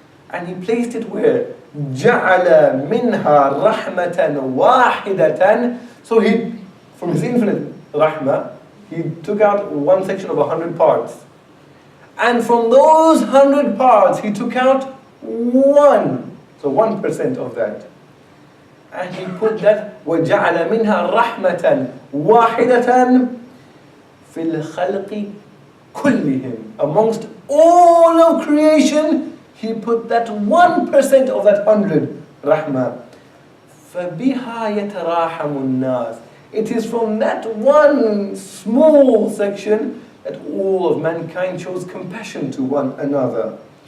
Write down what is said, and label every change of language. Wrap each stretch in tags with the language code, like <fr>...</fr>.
<en>And He placed it where?</en> <ar>جَعَلَ مِنْهَا رَحْمَةً وَاحِدَةً.</ar> <en>So He, from His infinite rahmah, He took out one section of 100 parts. And from those 100 parts, He took out one. So 1% of that. And He put that</en> <ar>وَجَعَلَ مِنْهَا رَحْمَةً وَاحِدَةً فِي الْخَلْقِ كُلِّهِمْ,</ar> <en>amongst all of creation, He put that 1% of that 100, rahmah.</en> <ar>فَبِهَا يَتَرَاحَمُ النَّاسِ.</ar> <en>It is from that one small section that all of mankind shows compassion to one another.</en>